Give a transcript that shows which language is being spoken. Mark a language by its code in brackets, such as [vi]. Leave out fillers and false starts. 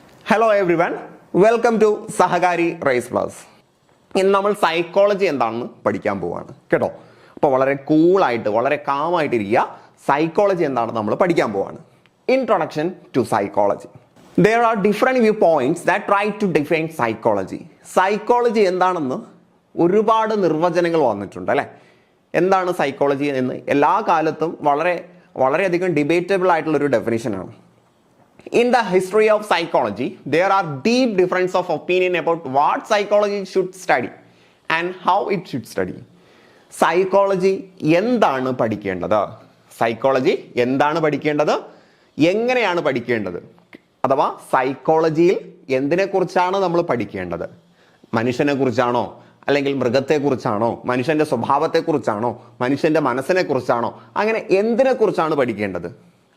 [en] Hello everyone, welcome to Sahakari rice plus. [ml] ഇന്ന് നമ്മൾ psychology എന്താണെന്ന് പഠിക്കാൻ പോവാണ് കേട്ടോ. അപ്പോൾ വളരെ കൂളായിട്ട് വളരെ കാമായിട്ടിരിക്കുക. സൈക്കോളജി എന്താണെന്ന് നമ്മൾ പഠിക്കാൻ പോവാണ്. [en] Introduction to psychology. There are different viewpoints that try to define psychology. [ml] Psychology എന്താണെന്ന് ഒരുപാട് നിർവചനങ്ങൾ വന്നിട്ടുണ്ട് അല്ലേ. എന്താണ് സൈക്കോളജി എന്ന് എല്ലാ കാലത്തും വളരെയധികം ഡിബേറ്റബിൾ ആയിട്ടുള്ളൊരു ഡെഫിനിഷനാണ്. [en] In the history of psychology, there are deep difference of opinion about what psychology should study and how it should study. [ml] Psychology എന്താണ് പഠിക്കേണ്ടത്, സൈക്കോളജി എന്താണ് പഠിക്കേണ്ടത്, എങ്ങനെയാണ് പഠിക്കേണ്ടത്, അഥവാ സൈക്കോളജിയിൽ എന്തിനെക്കുറിച്ചാണ് നമ്മൾ പഠിക്കേണ്ടത്? മനുഷ്യനെ കുറിച്ചാണോ, അല്ലെങ്കിൽ മൃഗത്തെക്കുറിച്ചാണോ, മനുഷ്യന്റെ സ്വഭാവത്തെക്കുറിച്ചാണോ, മനുഷ്യന്റെ മനസ്സിനെ കുറിച്ചാണോ, അങ്ങനെ എന്തിനെക്കുറിച്ചാണ് പഠിക്കേണ്ടത്?